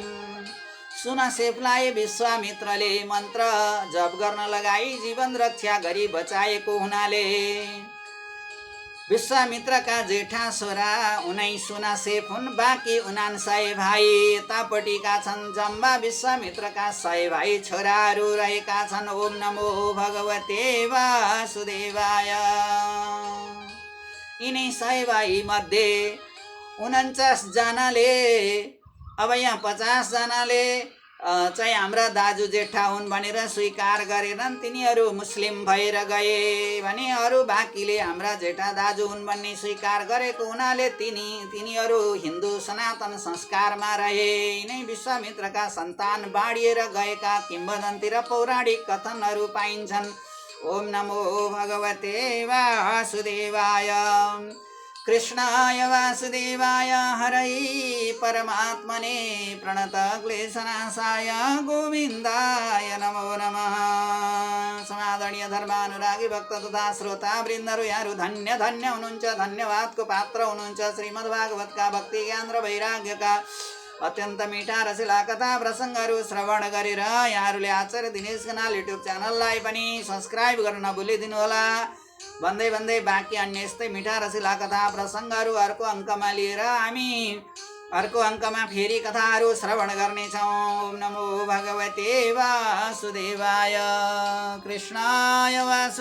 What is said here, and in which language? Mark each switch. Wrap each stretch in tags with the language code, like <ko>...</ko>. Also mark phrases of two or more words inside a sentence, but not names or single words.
<ne>सुनसेफलाई विश्वामित्रले मन्त्र जप गर्न लगाई जीवन रक्षा गरी बचाएको हुनाले विश्वामित्रका जेठा छोरा 19 सुनसेफ हुन्। बाँकी 49 भाइ यतापट्टिका छन्। जम्मा विश्वामित्रका 100 भाइ छोराहरू रहेका छन्।</ne> <sa>ओम नमो भगवते वासुदेवाय।</sa> <ne>यिनै 100 भाइ मध्ये 49 जनाले, अब यहाँ 50 जनाले चाहिँ हाम्रा दाजु जेठा हुन् भनेर स्वीकार गरेनन्, तिनीहरू मुस्लिम भएर गए भने अरू बाँकीले हाम्रा जेठा दाजु हुन् भन्ने स्वीकार गरेको हुनाले तिनीहरू हिन्दू सनातन संस्कारमा रहे। यिनै विश्वामित्रका सन्तान बाँडिएर गएका किंवदन्ती र पौराणिक कथनहरू पाइन्छन्।</ne> <sa>ओम नमो भगवते वासुदेवाय। कृष्णाय वासुदेवाय हरै परमात्मने प्रणत क्लेशनाशाय गोविन्दाय नमो नमः।</sa> <ne>समादरणीय धर्मानुरागी भक्त तथा श्रोता वृन्दहरू, यहाँहरू धन्य धन्य हुनुहुन्छ, धन्यवादको पात्र हुनुहुन्छ। श्रीमद्भागवतका भक्ति ज्ञान र वैराग्यका अत्यन्त मिठा रसिला कथा प्रसङ्गहरू श्रवण गरेर यहाँहरूले आचार्य दिनेश कनाल युट्युब च्यानललाई पनि सब्स्क्राइब गर्न नभुलिदिनु होला। भन्दै बाँकी अन्य यस्तै मिठा रसिला कथा प्रसङ्गहरू अर्को अङ्कमा लिएर हामी अर्को अङ्कमा फेरि कथाहरू श्रवण गर्नेछौँ।</ne> <sa>ओम नमो भगवते वासुदेवाय। कृष्णाय वासुदेवाय।</sa>